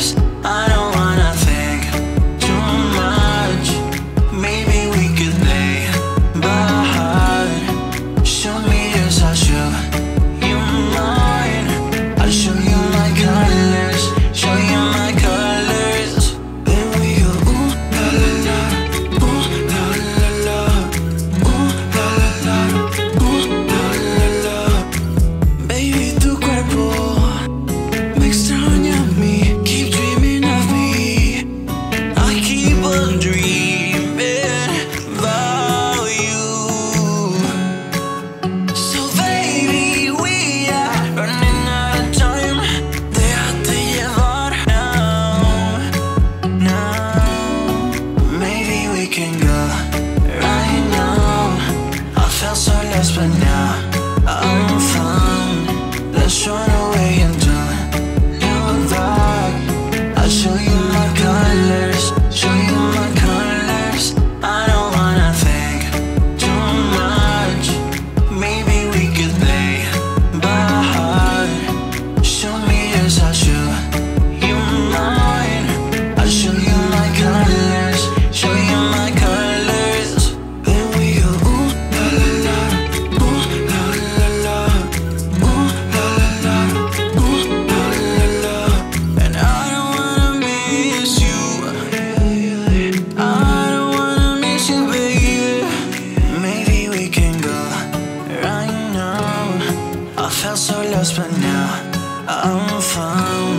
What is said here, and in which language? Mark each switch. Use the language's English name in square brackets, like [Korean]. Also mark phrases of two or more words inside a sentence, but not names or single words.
[English] I don't wanna think too much. Maybe we could lay behind. Show me yours, I'll show you mine. I'll show you my colors, show you my colors. Then we go ooh la la la, ooh la la la, ooh la la la, ooh la la la. [Spanish] Baby, tu cuerpo me extraña a mí. [English] Keep dreaming of me. I keep on dreaming about you. So baby, we are running out of time. [Spanish] Déjate llevar [English] now, now. Maybe we can go right now. I felt so lost, but now I'm found. Let's run away and don't look back. I'll show you my colors, show you my colors. I don't wanna think too much. Maybe we could lay behind. Show me yours, I'll show you mine. I'll show you my colors, show you my colors. Then we go ooh la la la, ooh la la la, ooh la la la, ooh la la la. And I don't wanna miss you. I don't wanna miss you, baby. Maybe we can go right now. I felt so lost, but now I'm found.